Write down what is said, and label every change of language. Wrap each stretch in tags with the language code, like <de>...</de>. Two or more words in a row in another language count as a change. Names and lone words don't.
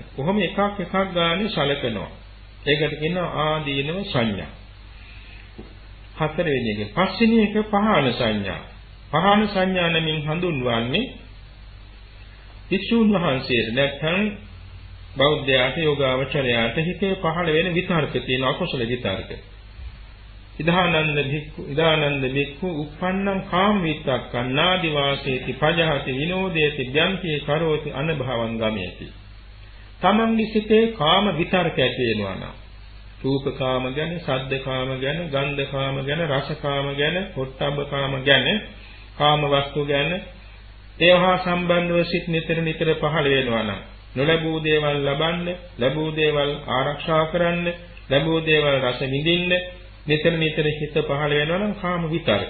<si>කොහොම එකක් ගානේ සලකනවා. ඒකට කියනවා ආදීනව සංඥා. හතරවෙනි එක පස්වෙනි එක පහාන සංඥා. පහාන සංඥා නමින් හඳුන්වන්නේ විසුණු වහන්සේට නැත්නම් බෞද්ධයාට යෝගාවචරයාට හිතේ පහළ වෙන විතර්ක තියෙන අකුසල විතර්ක.</si> <pi>ඉදානන්ද බික්ඛු uppannam කාම විතක්කං නාදි වාසේති පජහති විනෝදේති ඥාන්ති කරෝති අනභවං ගමේති.</pi> <si>තමන්ගේ සිතේ කාම විතර්ක ඇති වෙනවා නම් රූප කාම ගැන, ශබ්ද කාම ගැන, ගන්ධ කාම ගැන, රස කාම ගැන, පොට්ටබ්බ කාම ගැන, කාම වස්තු ගැන ඒවා සම්බන්ධව සිත් නිතර පහළ වෙනවා නම් නොලැබූ දේවල් ලබන්න, ලැබූ දේවල් ආරක්ෂා කරන්න, ලැබූ දේවල් රස විඳින්න නිතර හිත පහළ වෙනවා නම් කාම විතර්ක.</si>